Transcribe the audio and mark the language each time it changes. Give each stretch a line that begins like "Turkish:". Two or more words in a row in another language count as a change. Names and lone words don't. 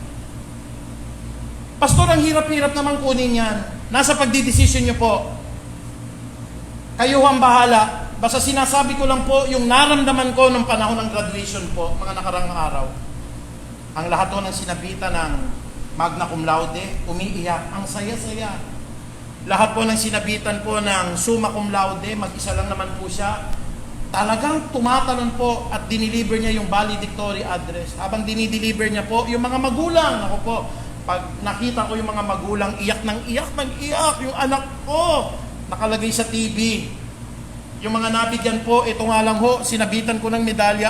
Filipino: Pastor, ang hirap-hirap naman kunin yan. Nasa pagdidesisyon nyo po. Kayo ang bahala. Basta sinasabi ko lang po, yung naramdaman ko nung panahon ng graduation po, mga nakarang araw, ang lahat po ng sinabitan ng
Latin: magna cum laude,
Filipino: umiiyak, ang saya-saya. Lahat po ng sinabitan po ng
Latin: summa cum laude,
Filipino: mag-isa lang naman po siya, talagang tumatalon po at diniliver niya yung
English: valedictory address.
Filipino: Habang dinideliver niya po, yung mga magulang, ako po, pag nakita ko yung mga magulang, iyak ng iyak, yung anak ko, nakalagay sa TV. Yung mga nabigyan po, ito nga lang ho, sinabitan ko ng medalya.